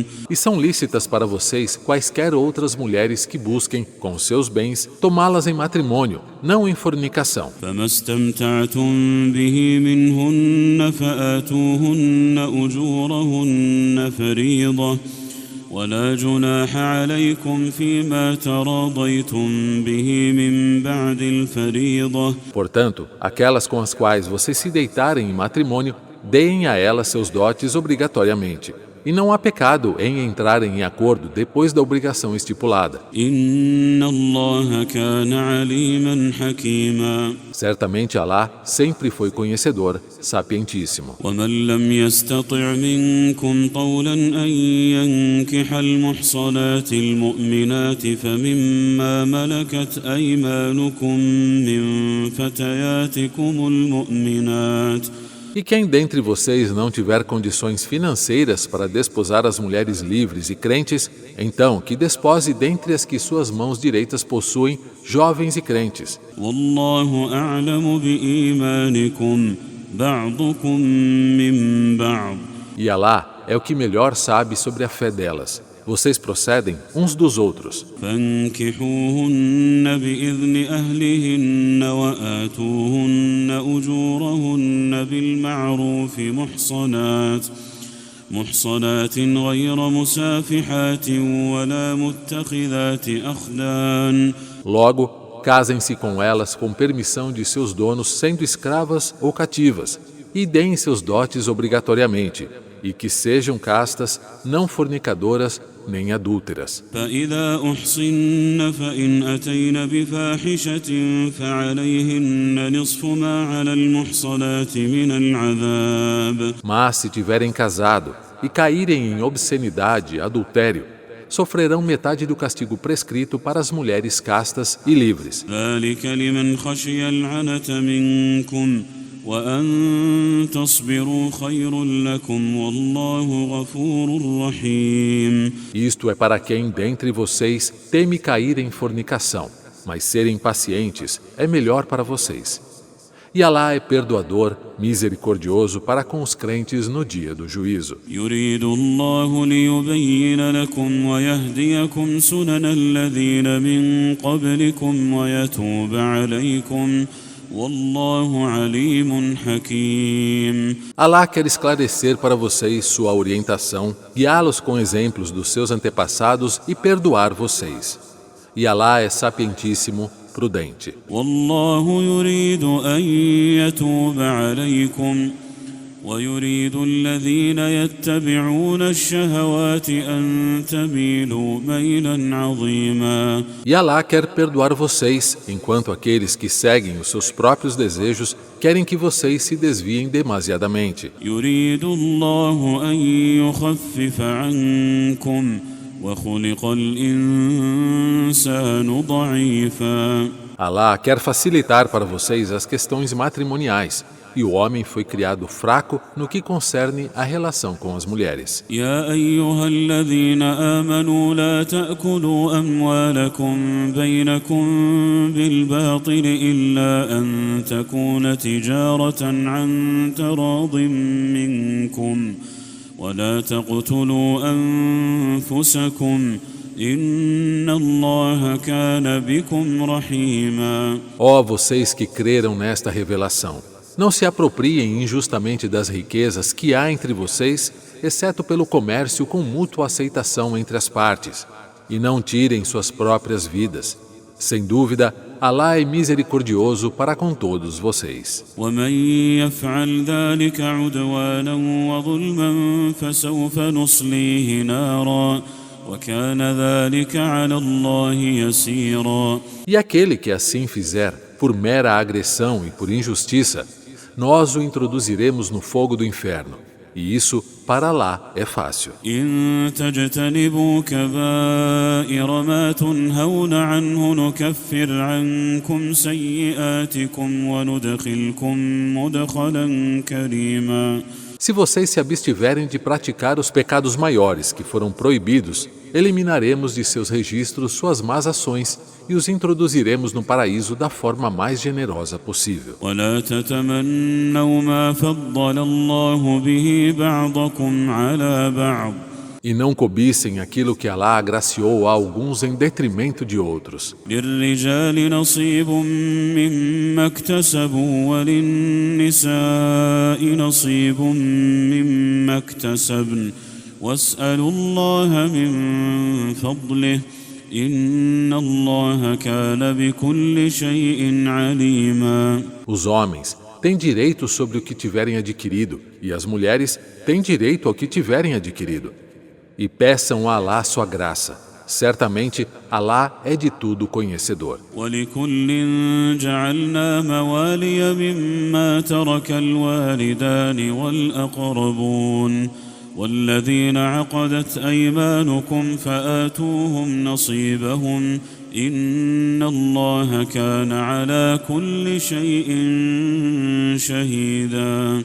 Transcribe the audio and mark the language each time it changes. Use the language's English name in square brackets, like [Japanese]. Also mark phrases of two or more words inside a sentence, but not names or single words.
[Portuguese] E são lícitas para vocês quaisquer outras mulheres que busquem, com seus bens, tomá-las em matrimônio, não em fornicação. [Arabic] فما استمتعتم به منهن فآتوهن أجورهن فريضة ولا جناح عليكم فيما تراضيتم به من بعد الفريضة. [Portuguese] Portanto, aquelas com as quais vocês se deitarem em matrimônio, deem a elas seus dotes obrigatoriamente. E não há pecado em entrarem em acordo depois da obrigação estipulada. [Arabic] إن الله كان عليما حكيما. [Portuguese] Certamente Alá sempre foi conhecedor, sapientíssimo. [Arabic] ومن لم يستطع منكم طولا أن ينكح المحصنات المؤمنات فمما ملكت أيمانكم من فتياتكم المؤمنات. [Portuguese] E quem dentre vocês não tiver condições financeiras para desposar as mulheres livres e crentes, então que despose dentre as que suas mãos direitas possuem, jovens e crentes. [Arabic] والله أعلم بإيمانكم بعضكم من بعض. [Portuguese] E Alá é o que melhor sabe sobre a fé delas. Vocês procedem uns dos outros. [Arabic] فانكحوهن بإذن أهلهن وآتوهن أجورهن بالمعروف محصنات غير مسافحات ولا متخذات أخدان. [Portuguese] Logo, casem-se com elas com permissão de seus donos, sendo escravas ou cativas, e deem seus dotes obrigatoriamente, e que sejam castas, não fornicadoras nem adúlteras. [Arabic] فإذا أحصن فإن أتين بفاحشة فعليهن نصف ما على المحصنات من العذاب. [Portuguese] Mas se tiverem casado e caírem em obscenidade, adultério, sofrerão metade do castigo prescrito para as mulheres castas e livres. [Arabic] ذلك لمن خشي العنة منكم وأن تصبروا خير لكم والله غفور رحيم. [Portuguese] Isto é para quem dentre vocês teme cair em fornicação, mas serem pacientes é melhor para vocês. E Alá é perdoador, misericordioso para com os crentes no dia do juízo. [Arabic] يريد الله ليبين لكم ويهديكم سنن الذين من قبلكم ويتوب عليكم والله عليم حكيم. [Portuguese] Alá quer esclarecer para vocês sua orientação, guiá-los com exemplos dos seus antepassados e perdoar vocês. E Alá é sapientíssimo, prudente. [Arabic] والله يريد أن يتوب عليكم ويريد الذين يتبعون الشهوات أن تميلوا ميلا عظيما. [Portuguese] E Alá quer perdoar vocês, enquanto aqueles que seguem os seus próprios desejos querem que vocês se desviem demasiadamente. [Arabic] يريد الله أن يخفف عنكم وخلق الإنسان ضعيفا. [Portuguese] Alá quer facilitar para vocês as questões matrimoniais, e o homem foi criado fraco no que concerne a relação com as mulheres. [Arabic] يا أيها الذين آمنوا لا تأكلوا أموالكم بينكم بالباطل إلا أن تكون تجارة عن تراض منكم ولا تقتلوا أنفسكم إن الله كان بكم رحيما. [Portuguese] Ó vocês que creram nesta revelação, não se apropriem injustamente das riquezas que há entre vocês, exceto pelo comércio com mútua aceitação entre as partes, e não tirem suas próprias vidas. Sem dúvida, Alá é misericordioso para com todos vocês. [Arabic] ومن يفعل ذلك عدوانا وظلما فسوف نصليه نارا وكان ذلك على الله يسيرا. [Portuguese] E aquele que assim fizer, por mera agressão e por injustiça, nós o introduziremos no fogo do inferno. E isso, para Alá, é fácil. [Arabic] إن تجتنبوا كبائر ما تنهون عنه نكفر عنكم سيئاتكم وندخلكم مدخلا كريما. [Portuguese] Se vocês se abstiverem de praticar os pecados maiores que foram proibidos, eliminaremos de seus registros suas más ações e os introduziremos no paraíso da forma mais generosa possível. [Arabic] ولا تتمنوا ما فضل الله به بعضكم على بعض. [Portuguese] E não cobicem aquilo que Alá agraciou a alguns em detrimento de outros. [Arabic] للرجال نصيب مما اكتسبوا وللنساء نصيب مما اكتسبن واسألوا الله من فضله إن الله كان بكل شيء عليما. [Portuguese] Os homens têm direito sobre o que tiverem adquirido, e as mulheres têm direito ao que tiverem adquirido. E peçam a Alá sua graça. Certamente, Alá é de tudo conhecedor. [Arabic] ولكل جعلنا موالي مما ترك الوالدان والأقربون والذين عقدت أيمانكم فآتوهم نصيبهم إن الله كان على كل شيء شهيدا.